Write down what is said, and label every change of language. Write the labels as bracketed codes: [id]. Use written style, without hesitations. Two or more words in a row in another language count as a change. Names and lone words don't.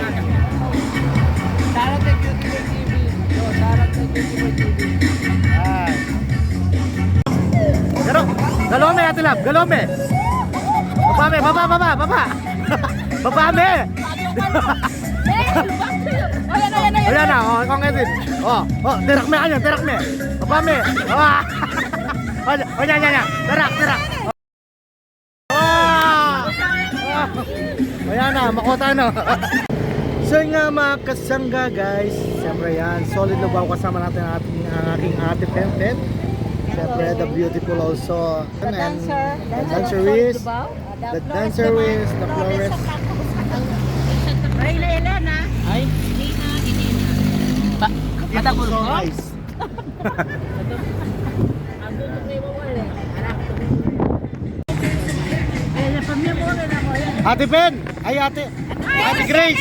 [tl] Shoutout kay Beautiful TV. Shoutout kay Beautiful TV. Yan. Pero, galome, Ate Lab, galome. Baba, baba. Baba, ayan na, oh, ikaw ngayon. Oh, [pam] tirak me kanyan, tirak me. Baba me. [tl] Oh, yan. Tirak. [pam] Ayan na, makota no. [tl] So yun nga mga kasangga guys, siyempre yan, solid na kasama natin ang aking ate Penten. Siyempre, [en] the beautiful also. The dancer. The dancerist. The dancerist, the florist. Rayla Elena. [tl] Ay? Matapos [en] So [tl] mo? [en] nice. Ate Ben! [tl] Ay, ate Grace!